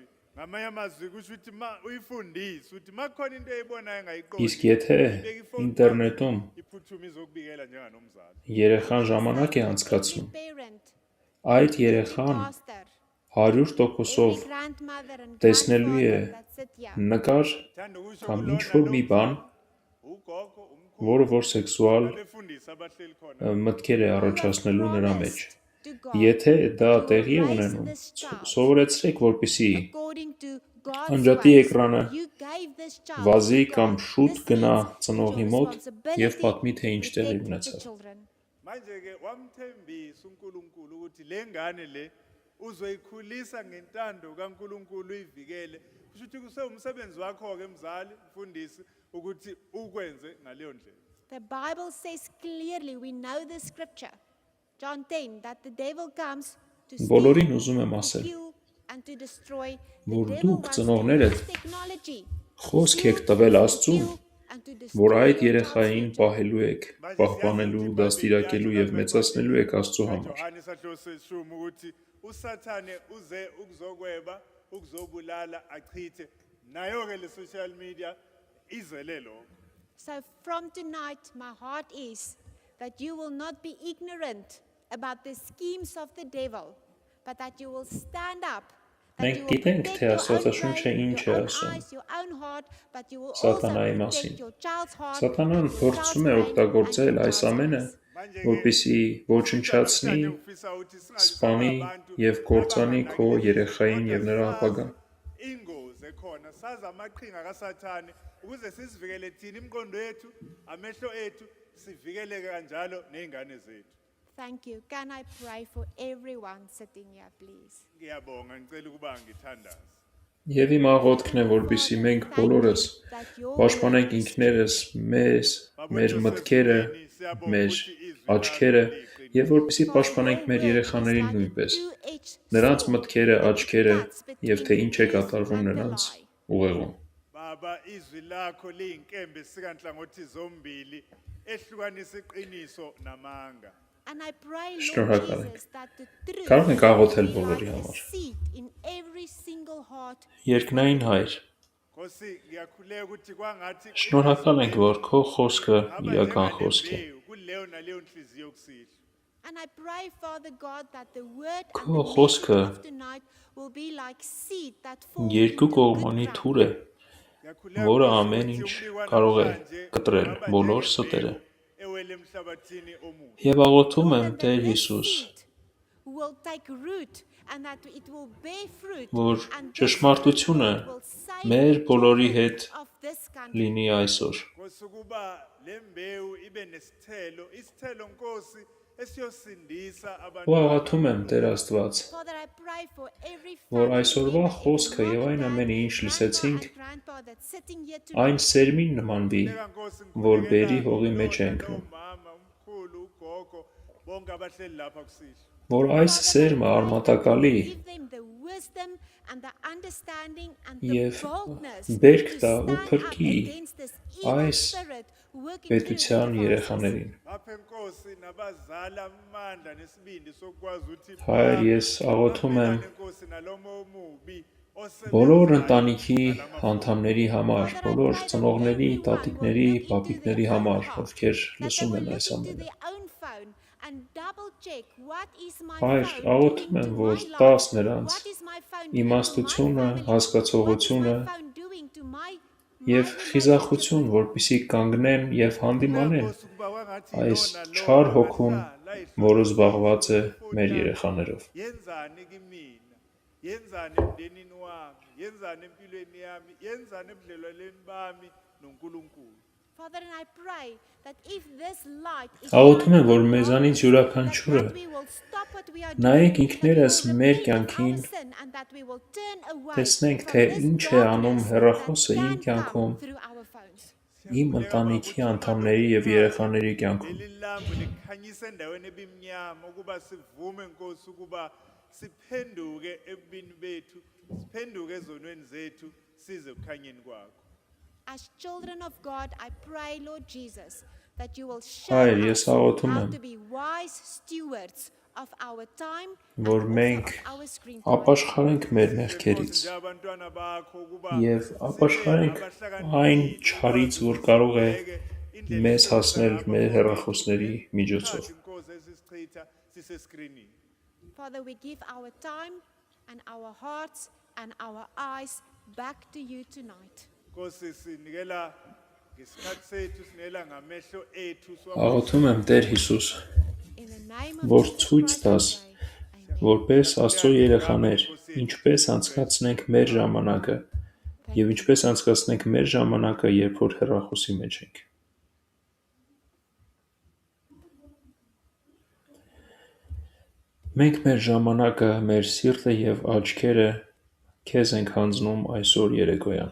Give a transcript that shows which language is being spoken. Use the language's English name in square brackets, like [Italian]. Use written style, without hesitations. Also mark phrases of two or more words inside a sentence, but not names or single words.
[Zulu] Ngamanye amazwi kusho ukuthi ma uyifundise ukuthi makhona into eyibonayo engayiqondi. [Armenian] Իսկ եթե ինտերնետում [Zulu] iphuthuma izokubikela njenganomzali. [Armenian] երեխան ժամանակ է անցկացնում, [English] Every parent, [Armenian] այդ [English] every [Armenian] երեխան [English] pastor, [Armenian] 100%-ով [English] every grandmother and [Armenian] տեսնելու է [English] grandfather that sit here. [Armenian] նկար [Zulu] Thanda ukusho [Armenian] կամ [Zulu] kulona [Armenian] ինչ-որ մի [Zulu] lo [Armenian] բան, [Zulu] ugogo umkhulu [Armenian] որը որ սեքսուալ [Zulu] befundisa abahleli khona. [Armenian] մտքեր է առաջացնելու նրա մեջ։ [English] To God, [Armenian] Եթե դա [English] you will [Armenian] տեղի է [English] raise [Armenian] ունենում, [English] this child [Armenian] սովորեցրեք, որպեսզի [English] according to God's [Armenian] անջատի [English] ways. [Armenian] էկրանը, [English] You gave this child [Armenian] վազի [English] to [Armenian] կամ [English] God. [Armenian] շուտ [English] This [Armenian] գնա [English] means it's [Armenian] ծնողի [English] your [Armenian] մոտ [English] responsibility [Armenian] եւ պատմի, թե ինչ [English] to [Armenian] տեղի [English] protect the [Armenian] ունեցավ։ [English] children. [Zulu] Manje-ke wamthembisa uNkulunkulu ukuthi le ngane le uzoyikhulisa ngentando kaNkulunkulu uyivikele. Kusho ukuthi kusewumsebenzi wakho-ke mzali mfundisi ukuthi ukwenze ngaleyo ndlela. [English] The Bible says clearly, we know the scripture, John 10, that the devil comes to [Armenian] Բոլորին [English] steal, [Armenian] ուզում եմ [English] to [Armenian] ասել, [English] kill, and to destroy. The [Armenian] որ [English] devil [Armenian] դուք [English] wants to [Armenian] ծնողներդ [English] use technology to [Armenian] խոսք [English] steal, [Armenian] եք տվել [English] to [Armenian] Աստծուն, [English] kill, and to [Armenian] որ [English] destroy [Armenian] այդ [English] your [Armenian] երեխային [English] child's future. [Armenian] պահելու եք, պահպանելու, դաստիարակելու եւ մեծացնելու եք Աստծո համար։ [Zulu] Johane sahlose ishumu ukuthi usathane uze ukuzokweba, ukuzobulala, achithe. Nayo-ke le [English] social media [Zulu] izele lokho. [English] So from tonight, my heart is that you will not be ignorant about the schemes of the devil, but that you will stand up. That [Armenian] Մենք [English] you will [Armenian] գիտենք, [English] protect [Armenian] թե [English] your own [Armenian] Աստվածաշունչը [English] brain, [Armenian] ինչ է [English] your own [Armenian] ասում [English] eyes, your own heart, but you will also [Armenian] Սատանայի [English] protect [Armenian] մասին։ [English] your child's heart, [Armenian] Սատանան [English] and your [Armenian] փորձում է [English] child's brain, [Armenian] օգտագործել [English] and your [Armenian] այս [English] child's [Armenian] ամենը, [English] eyes. [Armenian] որպեսզի ոչնչացնի, սպանի եւ կործանի քո երեխային եւ նրա ապագան։ [Zulu] Ingozi ekhona sazi amaqhinga kaSathane ukuze sizivikele thina imqondo yethu, amehlo ethu, sivikeleke kanjalo nezingane zethu. [English] Thank you. Can I pray for everyone sitting here, please? [Zulu] Ngiyabonga ngicela ukuba ngithandaze. [Armenian] Եվ իմ աղոթքն է, որպեսզի մենք բոլորս պաշտպանենք ինքներս մեզ, մեր մտքերը, մեր աչքերը եւ որպեսզի պաշտպանենք մեր երեխաներին նույնպես։ Նրանց մտքերը, աչքերը եւ թե ինչ է կատարվում նրանց ուղեղում։ [Zulu] Baba izwi lakho liyinkembe sikanhlangothi zombili ehlukanisa iqiniso namanga. [English] And I pray, [Armenian] Շնորհակալ [English] Lord [Armenian] ենք։ [English] Jesus, that the truth [Armenian] Կարող ենք աղոթել [English] will be [Armenian] բոլորի [English] like a [Armenian] համար։ [English] seed in every single heart. [Armenian] Երկնային Հայր, [Zulu] Nkosi ngiyakhuleka ukuthi kwangathi [Armenian] շնորհակալ ենք, որ քո խոսքը իրական խոսք է։ [Zulu] kuleyo naleyo nhliziyo yokusihlwa. [English] And I pray, Father God, that the word and [Armenian] Քո [English] the [Armenian] խոսքը [English] message of tonight will be like seed that falls [Armenian] երկու [English] into [Armenian] կողմանի [English] good [Armenian] թուր է, [Zulu] Ngiyakhuleka [Armenian] որը [Zulu] ukuthi [Armenian] ամեն ինչ [Zulu] umlingwa [Armenian] կարող է [Zulu] namhlanje [Armenian] կտրել [Zulu] ungaba [Armenian] բոլոր [Zulu] njengembewu [Armenian] ստերը։ [Zulu] ewele emhlabathini omuhle. [Armenian] Եվ աղոթում եմ [English] Lord, [Armenian] Տեր [English] that this [Armenian] Հիսուս, [English] seed will take root and that it will bear fruit, [Armenian] որ [English] and this [Armenian] ճշմարտությունը [English] fruit will save [Armenian] մեր [English] the [Armenian] բոլորի [English] children [Armenian] հետ [English] of this country. [Armenian] լինի այսօր։ [Zulu] Nkosi ukuba le mbewu ibe nesithelo, isithelo Nkosi esiyosindisa abantu. [Armenian] Ու աղոթում եմ Տեր Աստված, [English] Father, I pray for every [Armenian] որ [English] family [Armenian] այսօրվա [English] member, [Armenian] խոսքը [English] every [Armenian] եւ այն [English] mom, [Armenian] ամենը, ինչ [English] grandma, [Armenian] լսեցինք, [English] and grandpa that's sitting here [Armenian] այն [English] tonight. [Armenian] սերմին նմանվի, [Zulu] Nkosi [Armenian] որ [Zulu] ngikhulekela [Armenian] բերի հողի մեջ է [Zulu] unona, [Armenian] ընկնում, [Zulu] umama, umkhulu, ugogo, bonke abahleli lapha kusihlwa. [Armenian] որ այս սերմը արմատակալի [English] Give them the wisdom and the understanding and the [Armenian] Եվ [English] boldness [Armenian] բերք [English] to [Armenian] տա ու [English] stand up [Armenian] փրկի [English] against this evil [Armenian] այս [English] spirit working [Armenian] պետության [English] through the devices. [Armenian] երեխաներին։ [Zulu] Baphe Nkosi nabazali amandla nesibindi sokwazi ukuthi [Armenian] Հայր, ես աղոթում եմ [Zulu] Nkosi nalomo omubi [Armenian] բոլոր ընտանիքի անդամների համար, բոլոր ծնողների, տատիկների, պապիկների համար, ովքեր լսում են այս ամենը։ [English] and double check what is my [Armenian] Հայր, [English] phone [Armenian] աղոթում [English] doing [Armenian] եմ, [English] to [Armenian] որ [English] my [Armenian] տաս [English] life? [Armenian] նրանց [English] What is my phone doing to my [Armenian] իմաստությունը, [English] family? [Armenian] հասկացողությունը [English] What is my phone doing to my [Armenian] եւ [English] relationship [Armenian] խիզախություն, [English] with [Armenian] որպեսզի կանգնեն եւ հանդիմանեն [Zulu] Kuyakhosa ukuba kwangathi [Armenian] այս [Zulu] lona lo [Armenian] չար հոգուն, [Zulu] angahlala ehloniphi [Armenian] որը զբաղված է [Zulu] ifoni [Armenian] մեր [Zulu] yami. [Armenian] երեխաներով։ [Zulu] Yenzani kimina? Yenzani emndenini wami? Yenzani empilweni yami? Yenzani ebudlelwaneni bami noNkulunkulu? [English] Father, and I pray that if this light is [Armenian] Աղոթում եմ, [English] shining [Armenian] որ [English] on [Armenian] մեզանից [English] darkness, [Armenian] յուրաքանչյուրը [English] that we will stop what we are [Armenian] նայենք [English] doing, [Armenian] ինքներս [English] that we will [Armenian] մեր [English] repent of [Armenian] կյանքին, [English] our sin, and that we will turn away [Armenian] տեսնենք, [English] from [Armenian] թե [English] this [Armenian] ինչ է անում [English] darkness [Armenian] հեռախոսը [English] that [Armenian] իմ [English] can [Armenian] կյանքում, [English] come through our phones. [Armenian] իմ ընտանիքի անդամների եւ երեխաների կյանքում։ [Zulu] Leli lambu likhanyisa endaweni ebimnyama ukuba sivume Nkosi ukuba siphenduke ebubini bethu, siphenduke ezonweni zethu size kukhanyeni kwakho. [English] As children of God, I pray, Lord Jesus, that you will show [Armenian] Հայր, [English] us [Armenian] ես աղոթում [English] how [Armenian] եմ, [English] to be wise stewards of our time [Armenian] որ [English] and [Armenian] մենք [English] also of our screen time. [Armenian] ապաշխարենք մեր մեղքերից [Zulu] Nje abantwana bakho ukuba [Armenian] եւ [Zulu] sibe [Armenian] ապաշխարենք [Zulu] abahlakaniphile, [Armenian] այն [Zulu] ukwazi [Armenian] չարից, որ [Zulu] ukuthi [Armenian] կարող է [Zulu] sibheke indlela [Armenian] մեզ [Zulu] esisebenzisa [Armenian] հասնել [Zulu] ngakho [Armenian] մեր [Zulu] phone [Armenian] հեռախոսների [Zulu] ethu, [Armenian] միջոցով։ [Zulu] isikhathi, Nkosi, esisichitha siseskrinini. [English] Father, we give our time and our hearts and our eyes back to you tonight. [Zulu] Nkosi, sinikela ngesikhathi sethu, sinikela ngamehlo ethu, [Armenian] Աղոթում եմ Տեր Հիսուս, [English] In the name [Armenian] որ [English] of Jesus [Armenian] ցույց [English] Christ, [Armenian] տաս, [English] I pray. Amen. [Armenian] որպես Աստծո երեխաներ, ինչպես անցկացնենք մեր ժամանակը եւ ինչպես անցկացնենք մեր ժամանակը, երբ որ հեռախոսի մեջ ենք։ Մենք մեր ժամանակը, մեր սիրտը եւ աչքերը քեզ ենք հանձնում այսօր երեկոյան։